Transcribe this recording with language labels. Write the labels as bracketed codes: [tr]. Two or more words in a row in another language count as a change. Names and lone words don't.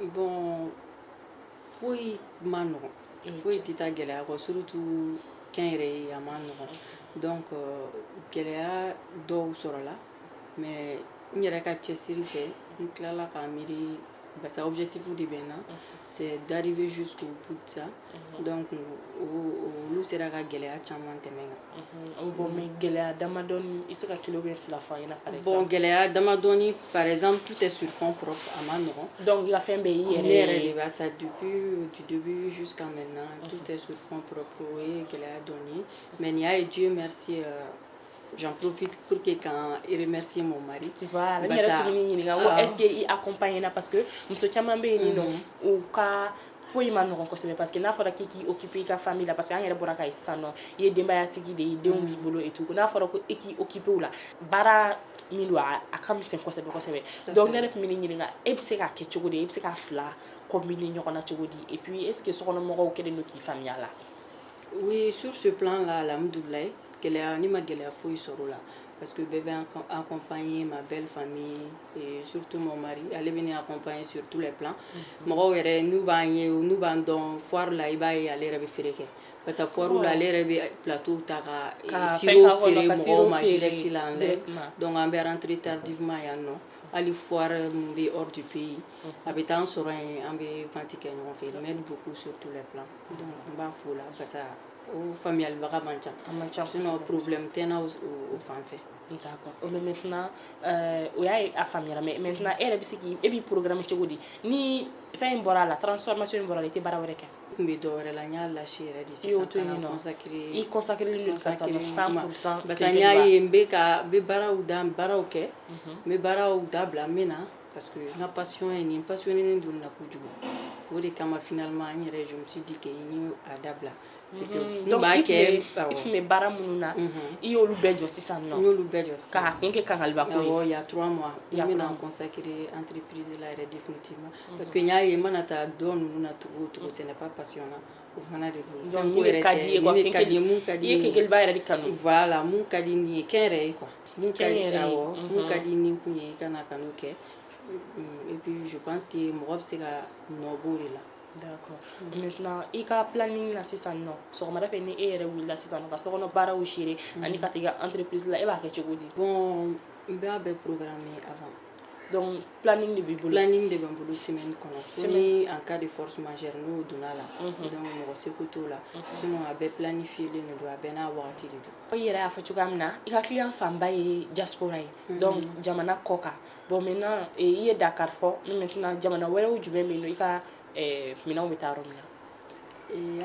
[bm] Bon foyi ma nɔgɔn foyi tɛ taa gɛlɛya kɔ surtout kɛnyɛrɛye ye a ma nɔgɔn donc gɛlɛya dɔw sɔrɔla mais n yɛrɛ ka cɛsiri fɛ n tilala k'a miiri [fr] parce que objectif [bm] de bɛ n na [fr] c'est d'arriver jusqu'au bout de ça [bm] donc olu sera ka gɛlɛya caman tɛmɛ kan. Bon mais gɛlɛya damadɔni i se ka kilo bɛ fila fɔ an ɲɛna [fr] par exemple. Bon [bm] gɛlɛya damadɔni [fr] par exemple tout est sur fond propre [bm] a ma nɔgɔn donc i ka fɛn bɛɛ y'i yɛrɛ ne yɛrɛ de b'a ta [fr] depuis du début jusqu'à maintenant tout est sur fond propre [bm] o ye gɛlɛya dɔɔni [fr] mais [bm] nin y'a ye [fr] Dieu merci j'en profite pour que quand il remercie mon mari. Voilà, [bm] n yɛrɛ tun bɛ ɲininka ko [fr] est-ce que [bm] i accompagne na [fr] parce que [bm] muso caman bɛ yen nɔ u ka foyi ma nɔgɔn kosɛbɛ [fr] parce que [bm] n'a fɔra k'i k'i occuper i ka famille la [fr] parce que [bm] an yɛrɛ bɔra ka ye sisan nɔ i ye denbayatigi de ye denw b'i bolo [fr] et tout [bm] n'a fɔra ko i k'i occuper u la baara min don a ka misɛn kosɛbɛ kosɛbɛ donc ne yɛrɛ tun bɛ ne ɲininka e bɛ se k'a kɛ cogo di e bɛ se k'a fila combiner ɲɔgɔn na cogo di [fr] et puis est ce que [bm] sokɔnɔmɔgɔw kɛlen don k'i faamuya la. [fr] Oui, sur ce plan là alhamdoulaye [bm] gɛlɛya ni ma gɛlɛya foyi sɔrɔ o la [fr] parce que [bm] bɛɛ bɛ [fr] accompagner ma belle famille et surtout mon mari [bm] ale bɛ ne [fr] accompagner sur tous les plans [bm] mɔgɔw yɛrɛ n'u b'an ye n'u b'an dɔn foire la i b'a ye ale yɛrɛ bɛ feere kɛ [fr] parce que [bm] foire la ale yɛrɛ bɛ plateau ta ka sirop feere mɔgɔw ma direct la [fr] en live [bm] donc an bɛ [fr] rentrer tardivement [bm] yan nɔ hali foire mun bɛ [fr] hors du pays [bm] a bɛ taa an sɔrɔ yen an bɛ vente kɛ ɲɔgɔn fɛ [fr] il m'aide beaucoup sur tous les plans donc [bm] n b'a fo la [fr] parce que [bm] o faamuyalibaga man ca [fr] sinon problème [bm] tɛ n na o fan fɛ. [fr] D'accord. Mais maintenant [bm] o y'a ye a faamuyara [fr] mais maintenant [bm] e yɛrɛ bɛ se k'i e b'i programme cogo di ni fɛn in bɔra a la transformation in bɔra a la i tɛ baara wɛrɛ kɛ. N bɛ dɔ wɛrɛ la n y'a lâché yɛrɛ de sisan ka na consacrer i consacrer don ka sa 100% [fr] parce que [bm] n y'a ye n bɛ baaraw kɛ n bɛ baaraw dabila n bɛ na parce que n ka passion ye nin passionné don na kojugu o de kama finalement n yɛrɛ [fr] je me suis dit que [bm] n ye a dabila. Donc i tun bɛ baara minnu na i y'olu bɛɛ jɔ sisan nɔ. n y'olu bɛɛ jɔ sisan k'a kun kɛ kangalibako ye. [fr] il y a 3 mois [bm] n bɛna [fr] consacrer entreprise [bm] la yɛrɛ [fr] définitivement parce que [bm] n y'a ye n mana taa dɔ ninnu na cogo o cogo [fr] ce n'est pas passionnant [bm] o fana de don. donc ni de ka di ye quoi mun ka di i ye kenkeliba yɛrɛ de kanu. voilà mun ka di ni ye kɛnyɛrɛ ye quoi mun ka di ni kun ye i ka na ka n'o kɛ [fr] et puis je pense que [bm] mɔgɔ bɛ se ka nɔ b'o de la. [fr] D'accord. [bm] Maintenant i ka planning na sisan nɔ sɔgɔmada fɛ ni e yɛrɛ wulila sisan nɔ ka sokɔnɔ baaraw gérer ani ka taa entreprise la e b'a kɛ cogo di. Bon n b'a bɛɛ programmer avant. Donc planning de b'i bolo. Planning de bɛ n bolo semaine kɔnɔ fo ni [fr] en cas de force majeure [bm] n'o donna la donc mɔgɔ seko t'o la sinon a bɛɛ planifielen de don a bɛɛ n'a wagati de don. I yɛrɛ y'a fɔ cogoya min na i ka client fanba ye diaspora ye donc jamana kɔ kan [fr] bon maintenant [bm] i ye Dakar fɔ [fr] mais maintenant [bm] jamana wɛrɛw jumɛn bɛ yen nɔ i ka minɛnw bɛ taa yɔrɔ min na.